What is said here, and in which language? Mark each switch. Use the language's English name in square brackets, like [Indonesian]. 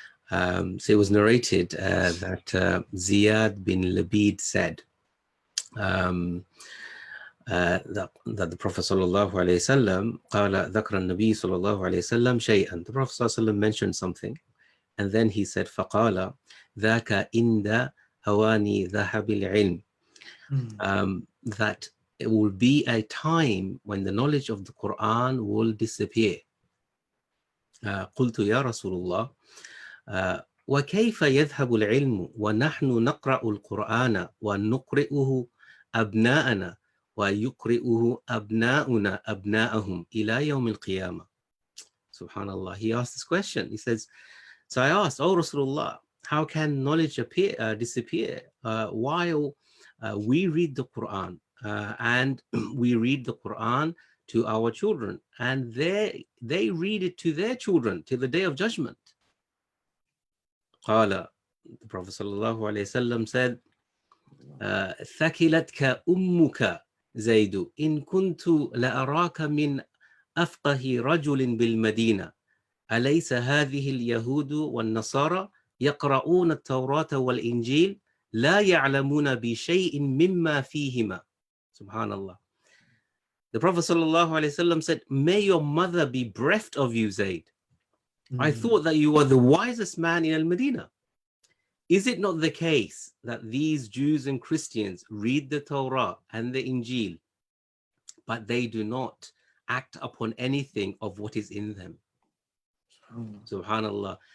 [English] So it was narrated that Ziyad bin Labid said that the Prophet sallallahu alaihi wasallam [Arabic] قال ذكر النبي صلى الله عليه وسلم شيئا. [English] The Prophet sallallahu alaihi wasallam mentioned something, and then he said [Arabic] فقال ذاك عند هواني ذهب العلم. [English] That it will be a time when the knowledge of the Quran will disappear. [Arabic] قلت يا رسول الله وكيف يذهب العلم ونحن نقرأ القرآن ونقرئه أبناءنا ويقرئه أبناؤنا أبناءهم إلى يوم القيامة. [English] Subhanallah, he asked this question. He says, so I asked, oh Rasulullah, how can knowledge disappear while we read the Quran and we read the Quran to our children, and they read it to their children till the day of judgment. [Arabic] قال, [English] the Prophet sallallahu alaihi wasallam said, [Arabic] ثكلتك أمك زيد إن كنت لأراك من أفقه رجل بالمدينة أليس هذه اليهود والنصارى يقرؤون التوراة والإنجيل لا يعلمون بشيء مما فيهما. Subhanallah. [English] The Prophet ﷺ said, may your mother be bereft of you, Zayd. I thought that you were the wisest man in Al-Medina. Is it not the case that these Jews and Christians read the Torah and the Injil, but they do not act upon anything of what is in them? Subhanallah.